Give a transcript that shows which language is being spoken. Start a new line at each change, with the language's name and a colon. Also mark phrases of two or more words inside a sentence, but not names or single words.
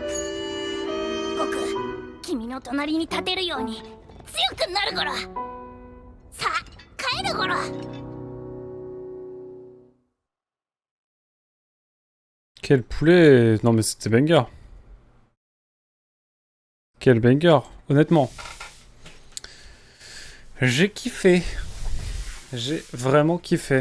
Japanese: 僕、君の隣に立てるように強くなるゴロ。さあ帰るゴロ。
French: Quel poulet! Non mais c'était banger. Quel banger, honnêtement. J'ai kiffé. J'ai vraiment kiffé.